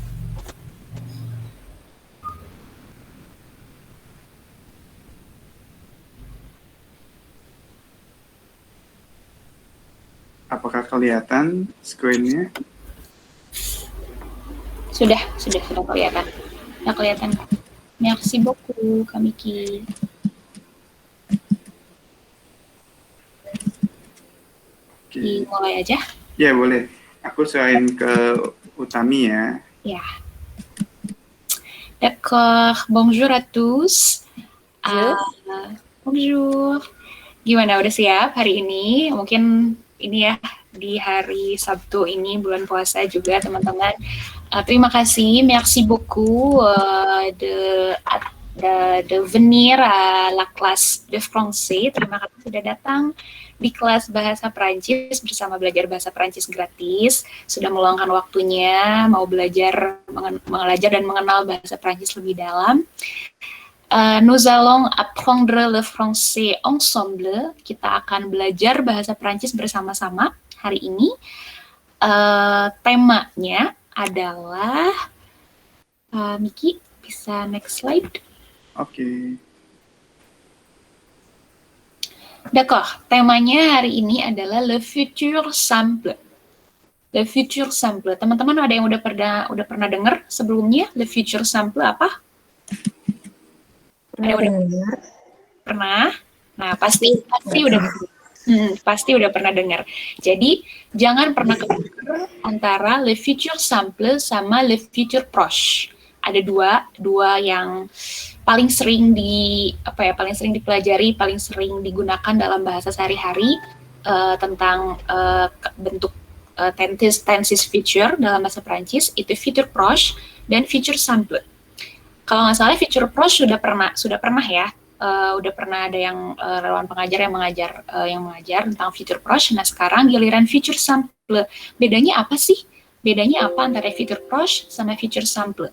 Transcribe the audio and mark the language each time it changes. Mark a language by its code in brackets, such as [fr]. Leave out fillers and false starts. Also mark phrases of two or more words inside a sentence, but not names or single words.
[id] Apakah kelihatan screen-nya? Sudah kelihatan. Sudah kelihatan. [fr] Merci beaucoup, [id] Kamiki. Oke. Dimulai aja. Ya, boleh. Aku serahin ke Utami ya. Ya. [fr] D'accord. Bonjour à tous. Bonjour. [id] Gimana, udah siap hari ini? Mungkin ini ya, di hari Sabtu ini, bulan puasa juga, teman-teman. Terima kasih, [fr] merci beaucoup de venir à la classe de français. [id] Terima kasih sudah datang di kelas bahasa Perancis bersama belajar bahasa Perancis gratis. Sudah meluangkan waktunya, mau belajar, belajar dan mengenal bahasa Perancis lebih dalam. [fr] Nous allons apprendre le français ensemble. [id] Kita akan belajar bahasa Perancis bersama-sama hari ini. Temanya adalah Miki, bisa next slide? Oke. D'accord, temanya hari ini adalah [fr] le futur simple. Le futur simple. [id] Teman-teman ada yang udah pernah dengar sebelumnya [fr] le futur simple [id] apa? Pernah? Nah, pasti udah pernah dengar. Jadi, jangan pernah ketukar antara [fr] le futur simple [id] sama [fr] le futur proche. [id] Ada dua yang paling sering dipelajari, paling sering digunakan dalam bahasa sehari-hari tentang bentuk tenses future dalam bahasa Perancis, itu [fr] futur proche [id] dan [fr] futur simple. [id] Kalau nggak salah [fr] future proche [id] sudah pernah ya, udah pernah ada yang relawan pengajar yang mengajar tentang [fr] future proche. [id] Nah, sekarang giliran [fr] future simple. [id] Bedanya apa sih? Bedanya apa antara [fr] future proche [id] sama [fr] future simple?